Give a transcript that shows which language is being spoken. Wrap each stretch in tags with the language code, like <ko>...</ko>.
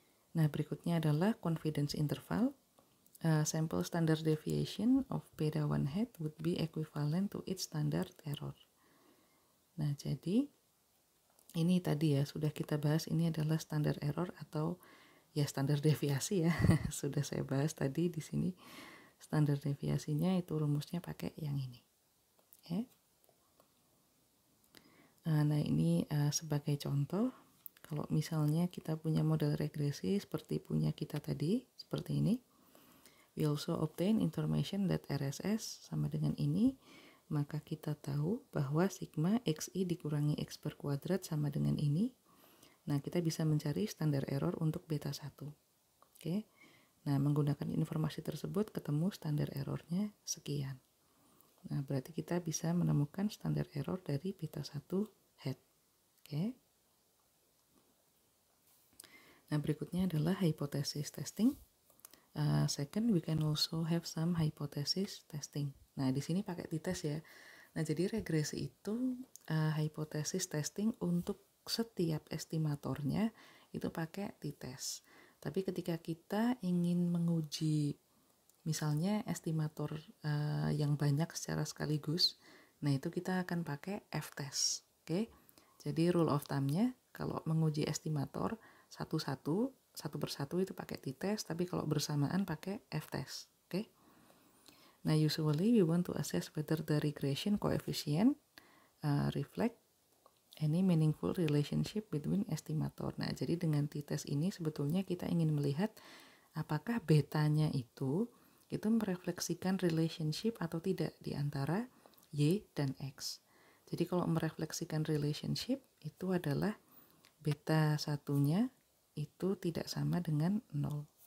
<id>Nah, berikutnya adalah confidence interval.</id> <en>Sample standard deviation of beta 1 head would be equivalent to its standard error.</en> <id>Nah, jadi ini tadi ya sudah kita bahas, ini adalah standard error atau ya standar deviasi ya. Sudah saya bahas tadi di sini. Standar deviasinya itu rumusnya pakai yang ini. Ya. Nah ini sebagai contoh, kalau misalnya kita punya model regresi seperti punya kita tadi, seperti ini,</id> <en>we also obtain information that</en> <id>RSS sama dengan ini, maka kita tahu bahwa sigma xi dikurangi x per kuadrat sama dengan ini. Nah kita bisa mencari standar error untuk beta 1. Oke. Nah menggunakan informasi tersebut ketemu standar errornya sekian. Nah berarti kita bisa menemukan standar error dari beta 1 head. Oke. Nah, berikutnya adalah hypothesis testing.</id> <en>Second, we can also have some hypothesis testing.</en> <id>Nah, di sini pakai t-test ya. Nah, jadi regresi itu hypothesis testing untuk setiap estimatornya itu pakai t-test. Tapi ketika kita ingin menguji misalnya estimator yang banyak secara sekaligus, nah itu kita akan pakai f-test. Oke. Jadi</id> <en>rule of thumb-</en> <id>nya kalau menguji estimator satu persatu itu pakai t-test, tapi kalau bersamaan pakai f-test. Oke.</id> <en>Nah, usually we want to assess whether the regression coefficient reflect any meaningful relationship between estimator.</en> <id>Nah, jadi dengan t-test ini sebetulnya kita ingin melihat apakah betanya itu merefleksikan relationship atau tidak di antara Y dan X. Jadi kalau merefleksikan relationship itu adalah beta satunya itu tidak sama dengan 0.</id>